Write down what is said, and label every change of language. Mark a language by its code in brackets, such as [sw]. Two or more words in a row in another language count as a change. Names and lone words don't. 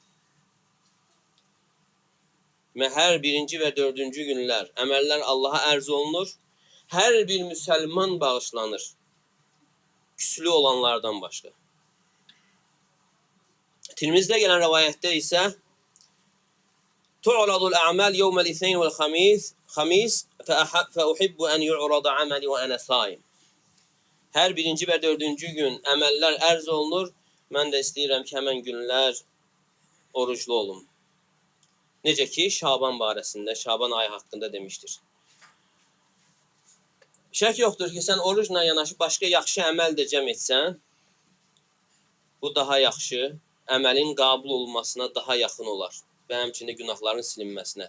[az] Və hər 1-ci və 4-cü günlər əməllər Allaha ərz olunur. Hər bir müsəlman bağışlanır. Küslü olanlardan başqa. Tirmizdə gələn rəvayətdə isə [ar] تعرض الأعمال يوم الاثنين والخميس فأحب أن يعرض عملي وأنا صائم. [az] Hər 1-ci və 4-cü gün əməllər ərz olunur. Mən də istəyirəm ki, həmən günlər oruclu olum. Necə ki, Şaban barəsində, Şaban ayı haqqında demişdir. Şək yoxdur ki, sən orucla yanaşı başqa yaxşı əməl də cəm etsən, bu daha yaxşı, əməlin qəbul olunmasına daha yaxın olar və həmçində günahların silinməsinə.